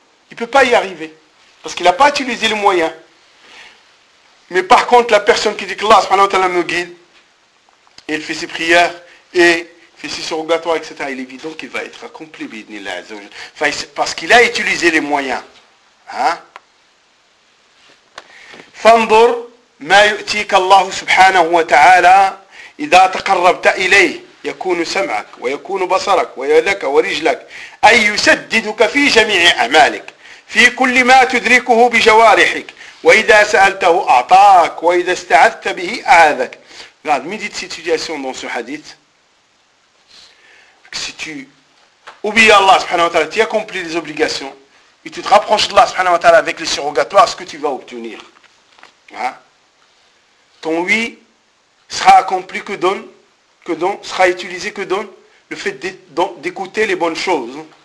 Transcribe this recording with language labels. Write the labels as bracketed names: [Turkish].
[French] Il ne peut pas y arriver parce qu'il n'a pas utilisé le moyen. Mais par contre, la personne qui dit qu'Allah subhanahu wa ta'ala me guide, il fait ses prières et fait ses surrogatoires, etc. Il est évident qu'il va être accompli, parce qu'il a utilisé les moyens. Hein? [Arabic] فانظر ما يؤتيك الله سبحانه وتعالى إذا تقربت إليه يكون سمعك ويكون بصرك ويدك ورجلك أي يسددك في جميع أعمالك في كل ما تدركه بجوارحك وإذا سألته أعطاك وإذا استعذت به أعاذك. [French] Regarde, médite cette situation dans ce hadith. Si tu oublies Allah subhanahu wa ta'ala, tu accomplis les obligations et tu te rapproches d'Allah subhanahu wa ta'ala avec les surrogatoires, ce que tu vas obtenir. Hein? Ton oui sera accompli sera utilisé le fait d'écouter les bonnes choses.